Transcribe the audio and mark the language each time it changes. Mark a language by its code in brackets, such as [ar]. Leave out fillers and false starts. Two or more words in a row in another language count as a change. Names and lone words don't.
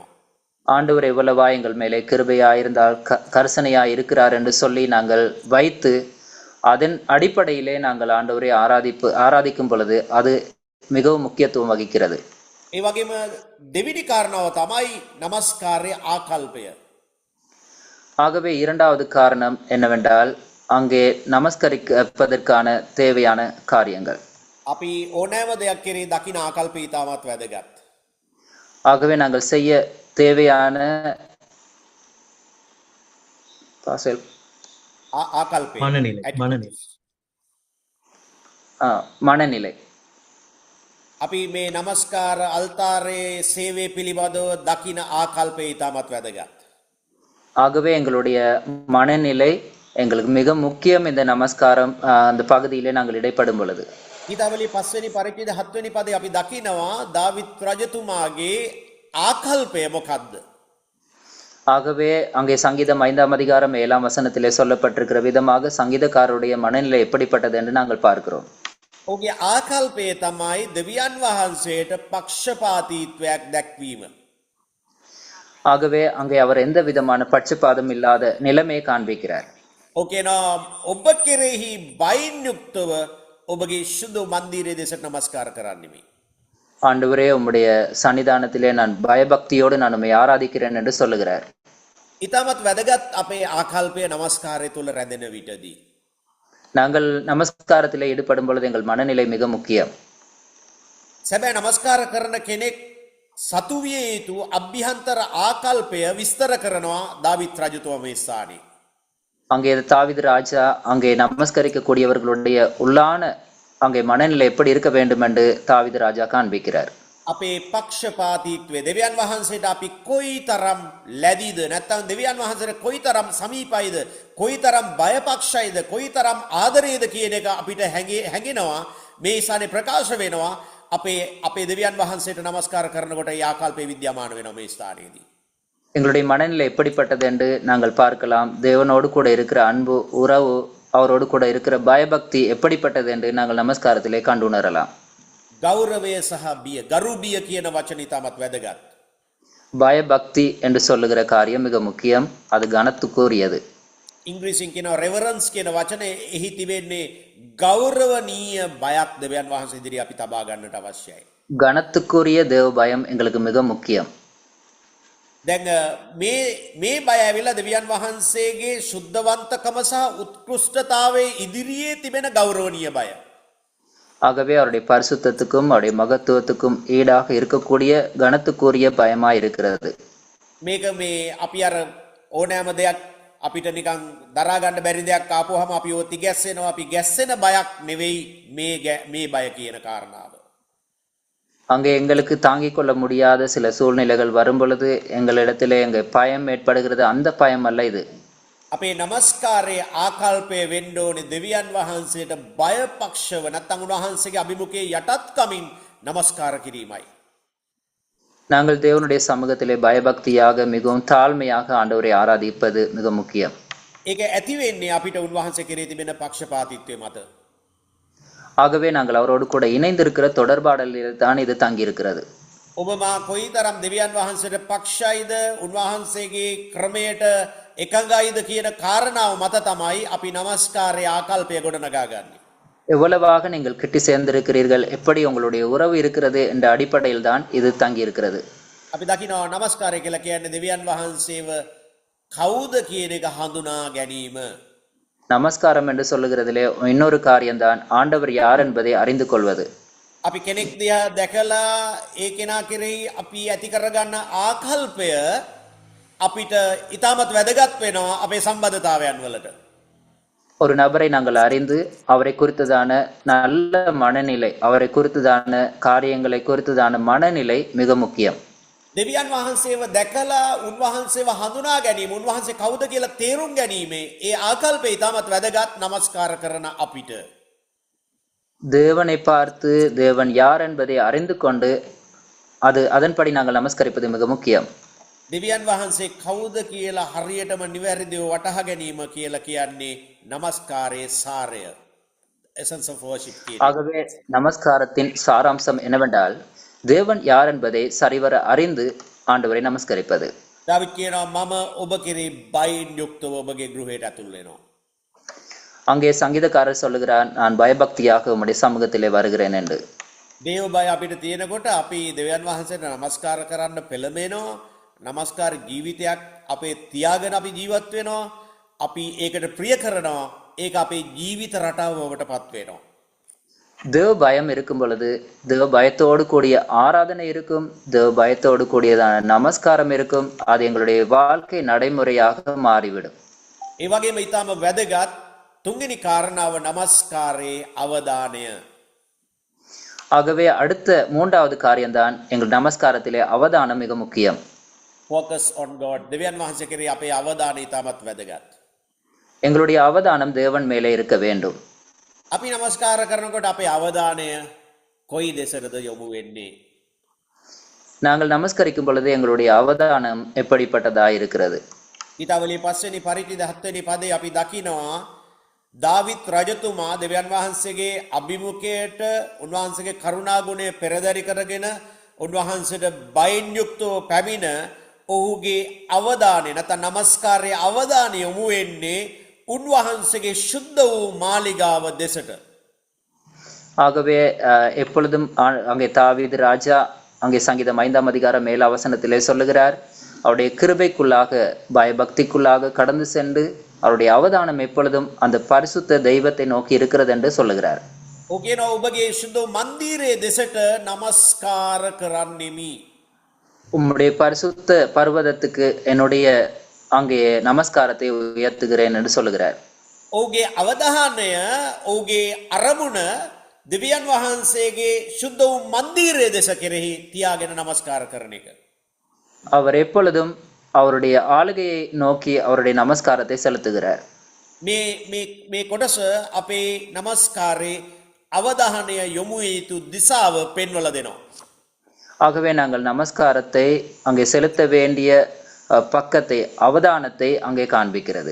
[ta] ஆண்டவர் எவ்வளவா எங்கள் மேலே கிருபையாயிருந்தால் கர்சனையாய் இருக்கிறார் என்று சொல்லி நாங்கள் வைத்து அதன் அடிப்படையிலே நாங்கள் ஆண்டவரை ஆராதிக்கும் பொழுது அது மிகவும் முக்கியத்துவம் வகிக்கிறது. [si] ඒ වගේම දෙවිනි කාරණාව තමයි নমස්කාරයේ ආකල්පය. [ta] ஆகவே இரண்டாவது காரணம் என்னவென்றால் அங்கே நமஸ்கரிப்பதற்கான தேவையான காரியங்கள். [si] අපි ඕනෑම දෙයක් කෙරේ දකින ආකල්පය ඉතාමත් වැදගත්. [ta] ஆகவே நாங்கள் செய்ய தேவையான [si] ආකල්පය [ta] மனநிலை. [si] අපි මේ নমස්කාර අල්තාරයේ සේවය පිළිබඳව දකින ආකල්පය ඉතාමත් වැදගත්. [ta] ஆகவே எங்களுடைய மனநிலை எங்களுக்கு மிக முக்கியம். இந்த நமஸ்காரம் அந்த பகுதியிலே நாங்கள் இடைப்படும் பொழுது [si] ගීතාවලිය 5 වෙනි පරිච්ඡේද 7 වෙනි පදේ අපි දකිනවා දාවිත් රජතුමාගේ ආකල්පය මොකක්ද? [ta] ஆகவே அங்கே சங்கீதம் 5ஆம் அதிகாரம் 7ஆம் வசனத்திலே சொல்லப்பட்டிருக்கிற விதமாக சங்கீதக்காரருடைய மனநிலை எப்படிப்பட்டது என்று நாங்கள் பார்க்கிறோம். [si] ඔහුගේ ආකල්පය තමයි දෙවියන් වහන්සේට පක්ෂපාතීත්වයක් දැක්වීම. [ta] ஆகவே அங்கே அவர் எந்த விதமான பட்சபாதம் இல்லாத நிலைமையை காண்பிக்கிறார். [si] ඔකේනවා ඔබ කෙරෙහි බයින් යුක්තව ඔබගේ සුදු මන්දිරයේ දෙසට নমස්කාර කරන්නෙමි. [ta] ஆண்டவரே உம்முடைய சன்னிதானத்திலே நான் பயபக்தியோடு நான் உம்மை ஆராதிக்கிறேன் என்று சொல்லுகிறார். [si] ඉතාමත් වැදගත් අපේ ආකල්පය নমස්කාරය තුල රැඳෙන විටදී. [ta] நாங்கள் நமஸ்காரத்திலே ஈடுபடும் பொழுது எங்கள் மனநிலை மிக முக்கியம். [si] සැබෑ নমස්කාර කරන කෙනෙක් සතු විය යුතු අභ්‍යන්තර ආකල්පය විස්තර කරනවා දාවිත් රජතුමා මේ ස්ථානයේ. [ta] அங்கே தாவீது ராஜா அங்கே நமஸ்கரிக்கக்கூடியவர்களுடைய உள்ளான அங்கே மனநிலை எப்படி இருக்க வேண்டும் என்று தாவீது ராஜா காண்பிக்கிறார். [si] අපේ පක්ෂපාතීත්වය දෙවියන් වහන්සේට අපි කොයිතරම් ලැබීද නැත්නම් දෙවියන් වහන්සේට කොයිතරම් සමීපයිද කොයිතරම් බයපක්ෂයිද කොයිතරම් ආදරේද කියන එක අපිට හැඟෙනවා මේ ස්ථානේ ප්‍රකාශ වෙනවා අපේ දෙවියන් වහන්සේට নমස්කාර කරනකොට ඒ ආකල්පේ විද්‍යාමාන වෙනවා මේ ස්ථානයේදී. [ta] எங்களுடைய மனநிலை எப்படிப்பட்டது என்று நாங்கள் பார்க்கலாம். தேவனோடு கூட இருக்கிற அன்பு உறவு அவரோடு கூட இருக்கிற பயபக்தி எப்படிப்பட்டது என்று நாங்கள் நமஸ்காரத்திலே கண்டுணரலாம். [si] ගෞරවය සහ බිය ගරුබිය කියන වචන ඉතාමත් වැදගත්. [ta] பயபக்தி என்று சொல்லுகிற காரியம் மிக முக்கியம். அது கனத்துக்குரியது. [si] ඉංග්‍රීසියෙන් කියනවා රෙවරන්ස් කියන වචනේ එහි තිබෙන්නේ ගෞරවනීය බයක් දෙවියන් වහන්සේ ඉදිරියේ අපි තබා ගන්නට අවශ්‍යයි. [ta] கனத்துக்குரிய தேவ பயம் எங்களுக்கு மிக முக்கியம். [si] දැන් මේ බය ඇවිල්ලා දෙවියන් වහන්සේගේ සුද්ධවන්තකම සහ උත්කෘෂ්ඨතාවයේ ඉදිරියේ තිබෙන ගෞරවනීය බය. [ta] ஆகவே அவருடைய பரிசுத்தத்துக்கும் அவருடைய மகத்துவத்துக்கும் ஈடாக இருக்கக்கூடிய கனத்துக்குரிய பயமாய் இருக்கிறது. [si] මේක මේ අපි අර ඕනෑම දෙයක් අපිට නිකන් දරා ගන්න බැරි දෙයක් ආපුවම අපි ඔය තිගැස්සෙනවා අපි ගැස්සෙන බයක් නෙවෙයි මේ බය කියන කාරණාව. [ta] அங்கே எங்களுக்கு தாங்கிக் கொள்ள முடியாத சில சூழ்நிலைகள் வரும் பொழுது எங்களிடத்திலே எங்க பயம் ஏற்படுகிறது. அந்த பயம் அல்ல இது. [si] අපේ නමස්කාරයේ ආකල්පය වෙන්න ඕනේ දෙවියන් වහන්සේට බයපක්ෂව නැත්නම් උන්වහන්සේගේ අභිමුඛයේ යටත්කමින් නමස්කාර කිරීමයි. [ta] நாங்கள் தேவனுடைய சமூகத்திலே பயபக்தியாக மிகவும் தாழ்மையாக ஆண்டவரை ஆராதிப்பது மிக முக்கியம். [si] ඒක ඇති වෙන්නේ අපිට උන්වහන්සේ කෙරේ තිබෙන පක්ෂපාතීත්වය මත. [ta] ஆகவே நாங்கள் அவரோடு கூட இணைந்திருக்கிற தொடர்பாடலில் தான் இது தங்கி இருக்கிறது. [si] ඔබ මා කොයිතරම් දෙවියන් වහන්සේට පක්ෂයිද උන්වහන්සේගේ ක්‍රමයට එකඟයිද කියන කාරණාව මත තමයි අපි නමස්කාරයේ ආකල්පය ගොඩනගාගන්නේ. [ta] எவ்வளவாக நீங்கள் கிட்டி சேர்ந்திருக்கிறீர்கள், எப்படி உங்களுடைய உறவு இருக்கிறது என்ற அடிப்படையில் தான் இது தங்கி இருக்கிறது. [si] අපි දකිනවා නමස්කාරය කියලා කියන්නේ දෙවියන් වහන්සේව කවුද කියන එක හඳුනා ගැනීම. [ta] நமஸ்காரம் என்று சொல்லுகிறதிலே இன்னொரு காரியம்தான் ஆண்டவர் யார் என்பதை அறிந்து கொள்வது. [si] අපි කෙනෙක් දිහා දැකලා ඒ කෙනා කෙරෙහි අපි ඇති කරගන්න ආකල්පය අපිට ඉතාමත් වැදගත් වෙනවා අපේ සම්බන්ධතාවයන් වලට. [ta] ஒரு நபரை நாங்கள் அறிந்து அவரை குறித்ததான நல்ல மனநிலை, அவரை குறித்ததான காரியங்களை குறித்ததான மனநிலை மிக முக்கியம். [si] දෙවියන් වහන්සේව දැකලා උන්වහන්සේව හඳුනා ගැනීම උන්වහන්සේ කවුද කියලා තේරුම් ගැනීමේ ඒ ආකල්පය ඉතාමත් වැදගත් නමස්කාර කරන අපිට. [ta] தேவனை பார்த்து தேவன் யார் என்பதை அறிந்து கொண்டு அதன்படி நாங்கள் நமஸ்கரிப்பது மிக முக்கியம். [si] දෙවියන් වහන්සේ කවුද කියලා හරියටම නිවැරදිව වටහා ගැනීම කියලා කියන්නේ නමස්කාරයේ සාරය. [en] essence of worship කියන. [ta] ஆகவே நமஸ்காரத்தின் சாராம்சம் என்னவென்றால் தேவன் யார் என்பதை சரிவர அறிந்து ஆண்டவரை நமஸ்கரிப்பது. [si] දාවිද් කියනවා මම ඔබ කෙරෙහි බයින් යුක්තව ඔබගේ ගෘහයට ඇතුල් වෙනවා. [ta] அங்கே சங்கீதக்காரர் சொல்லுகிறார், நான் பயபக்தியாக உம்முடைய சமூகத்திலே வருகிறேன் என்று. [si] දේව බය අපිට තියෙනකොට අපි දෙවියන් වහන්සේට නමස්කාර කරන්න පෙළඹෙනවා. නමස්කාර ජීවිතයක් අපේ තියාගෙන අපි ජීවත් වෙනවා. අපි ඒකට ප්‍රිය කරනවා. ඒක අපේ ජීවිත රටාව බවට පත් වෙනවා. [ta] தேவ பயம் இருக்கும் பொழுது தேவ பயத்தோடு கூடிய ஆராதனை இருக்கும், தேவ பயத்தோடு கூடியதான நமஸ்காரம் இருக்கும். அது எங்களுடைய வாழ்க்கை நடைமுறையாக மாறிவிடும். [si] ඒ වගේම ඊටම වැදගත් තුන්වෙනි කාරණාව නමස්කාරයේ අවධානය. [ta] ஆகவே அடுத்த மூன்றாவது காரியம்தான் எங்கள் நமஸ்காரத்திலே அவதானம் மிக முக்கியம். [en] focus on God. [si] දෙවියන් වහන්සේ කෙරෙහි අපේ අවධානය ඊටමත් වැදගත්. [ta] எங்களுடைய அவதானம் தேவன் மேலே இருக்க வேண்டும். [si] අපි නමස්කාර කරනකොට අපේ අවධානය කොයි දෙසටද යොමු වෙන්නේ? [ta] நாங்கள் நமஸ்கரிக்கும் பொழுது எங்களுடைய அவதானம் எப்படிப்பட்டதா இருக்கிறது? [si] ඊටවලේ 5 වෙනි පරිච්ඡේද 7 වෙනි පදේ අපි දකිනවා දාවිත් රජතුමා දෙවියන් වහන්සේගේ අභිමුඛයට උන්වහන්සේගේ කරුණා ගුණය පෙරදරි කරගෙන උන්වහන්සේට බයින් යුක්තව පැමිණ ඔහුගේ අවධානය නැත්නම් නමස්කාරයේ අවධානය යොමු වෙන්නේ උන්වහන්සේගේ සුද්ධ වූ මාලිගාව දෙසට. [ta] ஆகவே எப்பொழுதும் அங்கே தாவீது ராஜா அங்கே சங்கீதம் 5ஆம் அதிகாரம் 7 வசனத்திலே சொல்லுகிறார், அவருடைய கிருபைக்குள்ளாக பயபக்திக்குள்ளாக கடந்து சென்று அவருடைய அவதானம் எப்பொழுதும் அந்த பரிசுத்த தெய்வத்தை நோக்கி இருக்கிறது என்று சொல்லுகிறார். [si] ඔකේන ඔබගේ සුද්ධ මන්දිරයේ දෙසට නමස්කාර කරන්නෙමි. [ta] உம்முடைய பரிசுத்த பர்வதத்துக்கு என்னுடைய அங்கே நமஸ்காரத்தை உயர்த்துகிறேன் என்று சொல்லுகிறார். [si] ඔහුගේ අවධානය ඔහුගේ අරමුණ දෙවියන් වහන්සේගේ ශුද්ධ වූ මන්දිරය දෙස කෙරෙහි තියාගෙන නමස්කාර කරන එක. [ta] அவர் எப்பொழுதும் அவருடைய ஆளுகையை நோக்கி அவருடைய நமஸ்காரத்தை செலுத்துகிறார். [si] මේ කොටස අපේ නමස්කාරයේ අවධානය යොමු යුතු දිසාව පෙන්වලා දෙනවා. [ta] ஆகவே நாங்கள் நமஸ்காரத்தை அங்கே செலுத்த வேண்டிய பக்கத்தை அவதானத்தை அங்கே காண்பிக்கிறது.